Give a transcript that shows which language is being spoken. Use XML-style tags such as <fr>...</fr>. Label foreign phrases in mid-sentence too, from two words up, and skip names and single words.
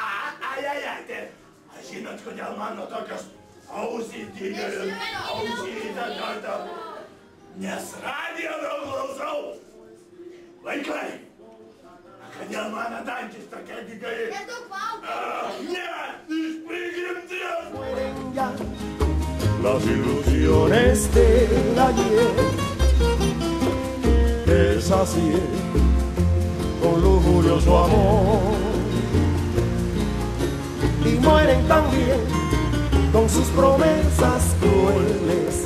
<lt>Ar žinot, kodėl mano tokios ausys didelės? Ausytą kartą. Nes radijo daug klausau. Vaikai, kodėl mano dantys tokie dideli? Nes daug valgai. Ne, iš prigimties.</lt> <es>Las ilusiones del ayer, deshaciendo con lujurioso amor, y mueren también con sus promesas crueles.</es>